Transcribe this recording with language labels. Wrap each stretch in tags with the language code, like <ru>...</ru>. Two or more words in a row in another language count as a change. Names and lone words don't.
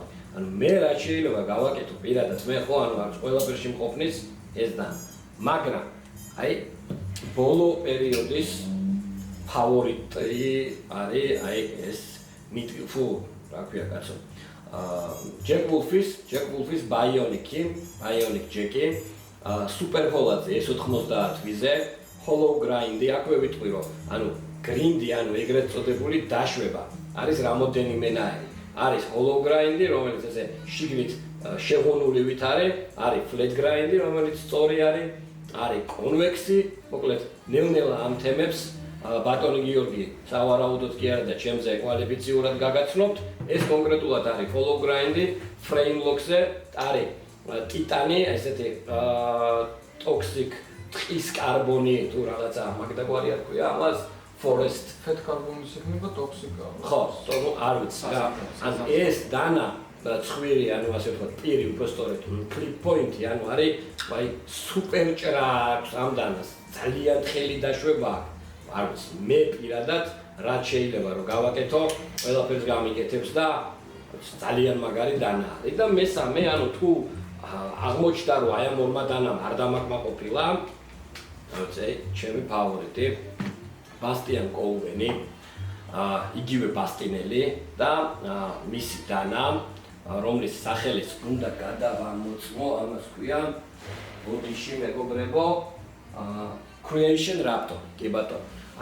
<ka>ანუ მე რა შეიძლება გავაკეთო პირადად მე ხო ანუ არის ყველაფერში მყოფნის ეს და მაგრამ აი ბოლო პერიოდის ფავორიტი არის აი ეს მიტფუ რა ქვია კაცო ჯეკ ვულფის ბაიონიკ ჯეკი სუპერ ფოლადზე S90 ვიზე</ka> <en>hollow grind-ი</en> <ka>აქვე ვიტყვი რომ ანუ გრინდი ანუ ეგრეთ წოდებული დაშვება არის რამოდენიმენაირი არის</ka> <en>hollow grind-ი,</en> <ka>რომელიც ესე შიგნით შეღუნულივით არის flat grind-ი, რომელიც სწორი არის კონვექსი, მოკლედ ნელ-ნელა ამ თემებს ბატონი გიორგი სავარაუდოდ კი არა და ჩემზე კვალიფიციურად გაგაცნობთ. ეს კონკრეტულად არის hollow grind-ი,</ka> <en>frame lock-ზე</en> <ka>არის ტიტანი, ესეთი toxic ტყის კარბონი თუ რაღაცა მაგდაგვარი არ ქვია ამას forest</ka> <en>fat carbon-ის</en> <ka>იქნება toxic-ა. ხო, არ ვიცი რა. ანუ ეს დანა ცხვირი, ანუ ასე ვთქვათ, პირი უფრო სწორედ</ka> <en>flip point-ი,</en> <ka>ანუ არის აი სუპერ ჭრა აქვს ამ დანას. ძალიან თხელი დაშვება აქვს. არ ვიცი, მე პირადად რაც შეიძლება რომ გავაკეთო, ყველაფერს გამიკეთებს და ძალიან მაგარი დანა არის და მესამე, ანუ თუ აღმოჩნდა რომ აი ამ ორმა დანამ არ დამაკმაყოფილა, როცა ჩემი ფავორიტი ბასტიან კოუვენი, იგივე ბასტინელი და მისი დანა, რომლის სახელიც უნდა გადავამოწმო, ამას ქვია ბოდიში მეგობრებო, Creation Raptor, კი ბატონო.</ka>